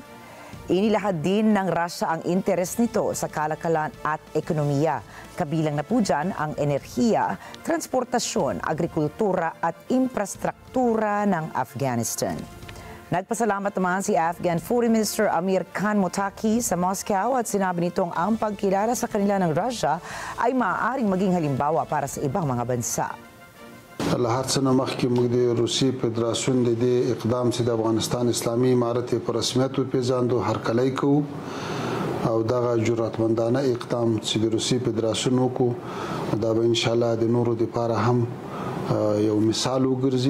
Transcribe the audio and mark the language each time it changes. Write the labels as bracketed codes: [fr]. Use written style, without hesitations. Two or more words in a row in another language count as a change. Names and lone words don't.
[tl] Inilahad din ng Russia ang interes nito sa kalakalan at ekonomiya, kabilang na po dyan ang enerhiya, transportasyon, agrikultura at infrastruktura ng Afghanistan. Nagpasalamat naman si Afghan Foreign Minister Amir Khan Muttaqi sa Moscow at sinabi nitong ang pagkilala sa kanila ng Russia ay maaaring maging halimbawa para sa ibang mga bansa. [ps] هر څه نه مخکې موږ د روسیې فدراسیون د دې اقدام چې د افغانستان اسلامي امارت په رسمیت وپېژاندو هرکلی کوو او دغه جرأتمندانه اقدام چې د روسیې فدراسیون وکړو دا به انشاءالله د نورو دپاره هم یو مثال وګرځي.